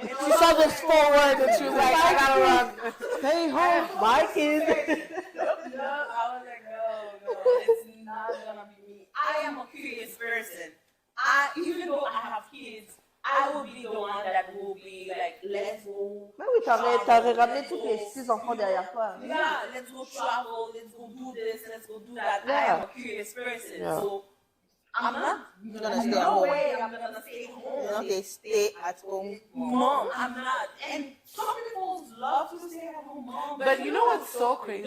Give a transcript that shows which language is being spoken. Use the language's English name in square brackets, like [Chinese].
[English] She saw this forward and she was like, I gotta run. Stay home, my kids. No, I was like, no, it's not gonna be me. I am a curious person. Even though I have kids, I will be the one that will be like, let's go. [French] Mais oui, t'avais ramené tous tes 6 enfants derrière toi. [English] Yeah, let's go travel, let's go do this, let's go do that. I Yeah. am a curious person, Yeah. so I'm not gonna stay at no home. way I'm gonna stay home. Okay, stay at home. Mom, I'm not. And some people love to stay at home, mom. But you know what's so crazy?